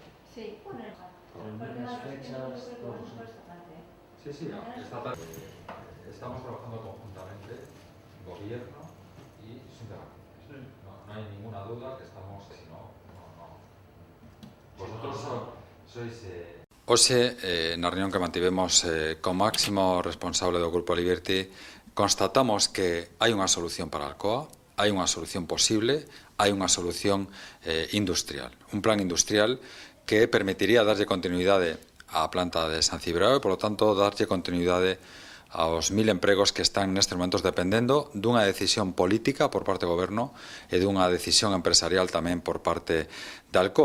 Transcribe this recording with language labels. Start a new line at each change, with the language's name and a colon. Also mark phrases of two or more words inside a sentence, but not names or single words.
Spanish: Sí, poner. Reuniones, fechas, todo. Sí, sí, esta tarde estamos trabajando conjuntamente, gobierno y sindicatos. No hay ninguna duda que estamos, si no. Vosotros sois...
Galician: Hoxe, na reunión que mantivemos co máximo responsable do Grupo Liberty, constatamos que hai unha solución para Alcoa, hai unha solución posible, hai unha solución industrial, un plan industrial que permitiría darlle continuidade á planta de San Cibrao e, polo tanto, darlle continuidade aos 1000 empregos que están nestes momentos dependendo dunha decisión política por parte do Goberno e dunha decisión empresarial tamén por parte da Alcoa.